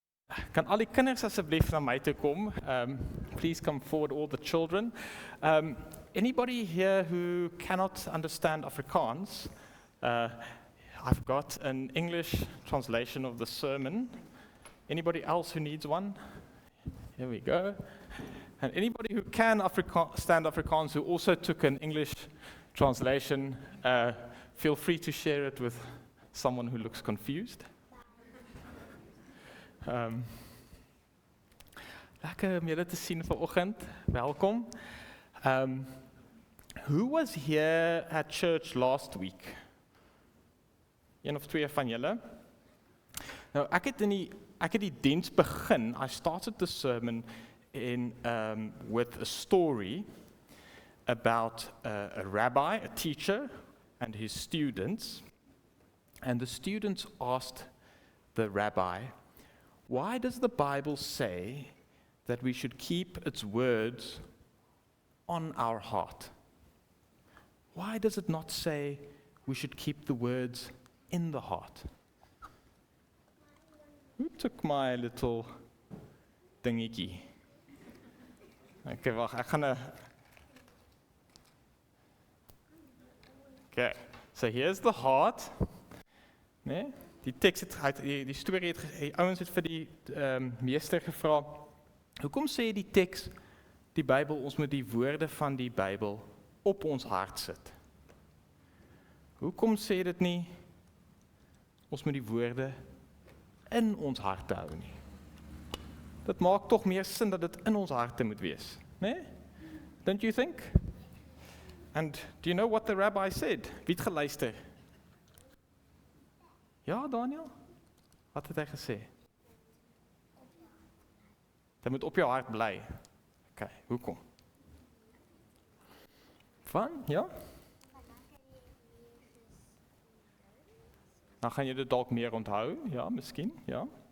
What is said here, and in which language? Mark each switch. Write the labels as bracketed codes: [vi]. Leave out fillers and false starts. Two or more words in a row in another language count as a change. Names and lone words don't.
[af] Kan al die kinders asseblief na my toe kom? [en] Please come forward, all the children. Anybody here who cannot understand Afrikaans? I've got an English translation of the sermon. Anybody else who needs one? Here we go. And anybody who can understand Afrikaans who also took an English translation, feel free to share it with someone who looks confused. [af] Lekker om julle te sien vanoggend. Welkom. [en] Who was here at church last week? [af] Een of twee van julle? Nou, ek het die diens begin. [en] I started the sermon with a story about a rabbi, a teacher, and his students. And the students asked the rabbi, why does the Bible say that we should keep its words on our heart? Why does it not say we should keep the words in the heart? Who took my little dingetjie? Okay, [af] wag, ek gaan [en] Okay, so here's the heart. [af] Nee? Die teks die storie die ouens het vir die meester gevra, hoekom sê die teks, die Bybel, ons moet die woorde van die Bybel op ons hart sit? Hoekom sê dit nie, ons moet die woorde in ons harte hou nie? Dit maak tog meer sin dat dit in ons harte moet wees, nee? [en] Don't you think? And do you know what the rabbi said? [af] Wie het geluister? Ja, Daniel? Wat het hy gesê? Dit moet op jou hart bly. Okay, hoekom? Ja? Dan gaan jy dit dalk meer onthou, ja, miskien, ja.